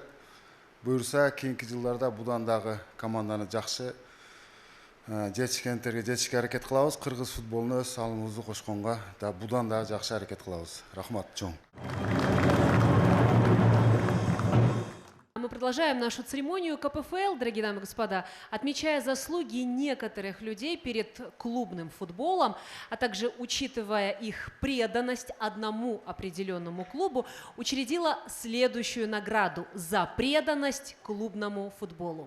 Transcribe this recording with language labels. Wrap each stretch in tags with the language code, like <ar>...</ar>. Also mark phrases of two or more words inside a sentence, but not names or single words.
<ky>Буюрса, кийинки жылдарда будан дагы команданы жакшы жетишкендерге жетишке аракет кылабыз. Кыргыз футболуна өз салымыбызды кошконго да будан дагы жакшы аракет кылабыз. Рахмат чоң.</ky> <ru>Мы продолжаем нашу церемонию КПФЛ, дорогие дамы и господа, отмечая заслуги некоторых людей перед клубным футболом, а также учитывая их преданность одному определенному клубу, учредила следующую награду за преданность клубному футболу.</ru>